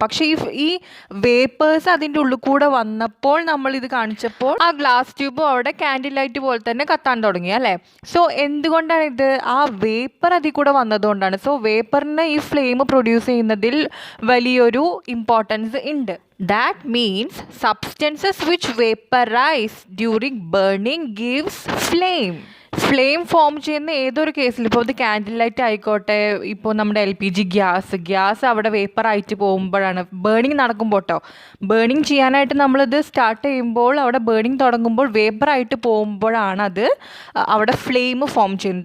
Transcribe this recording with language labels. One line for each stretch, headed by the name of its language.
Malayalam: പക്ഷേ ഈ വേപ്പേഴ്സ് അതിൻ്റെ ഉള്ളിൽ കൂടെ വന്നപ്പോൾ നമ്മളിത് കാണിച്ചപ്പോൾ ആ ഗ്ലാസ് ട്യൂബും അവിടെ കാൻഡിൽ ലൈറ്റ് പോലെ തന്നെ കത്താൻ തുടങ്ങി അല്ലേ. സോ എന്തുകൊണ്ടാണ് ഇത്? ആ വേപ്പർ അതിൽ കൂടെ വന്നതുകൊണ്ടാണ്. സോ വേപ്പറിന് ഈ ഫ്ലെയിം പ്രൊഡ്യൂസ് ചെയ്യുന്നതിൽ വലിയൊരു ഇമ്പോർട്ടൻസ് ഉണ്ട്.
English: That means substances which vaporize during burning gives flame.
Malayalam: Flame form ചെയ്യുന്ന ഏതൊരു കേസിൽ, ഇപ്പോൾ ഇത് കാൻഡിൽ ലൈറ്റ് ആയിക്കോട്ടെ, ഇപ്പോൾ നമ്മുടെ LPG ഗ്യാസ് അവിടെ വേപ്പറായിട്ട് പോകുമ്പോഴാണ്, ബേണിങ് നടക്കുമ്പോൾ കേട്ടോ, ബേണിങ് ചെയ്യാനായിട്ട് നമ്മളിത് സ്റ്റാർട്ട് ചെയ്യുമ്പോൾ അവിടെ ബേണിങ് തുടങ്ങുമ്പോൾ വേപ്പറായിട്ട് പോകുമ്പോഴാണ് അത് അവിടെ ഫ്ലെയിം ഫോം ചെയ്യുന്നത്.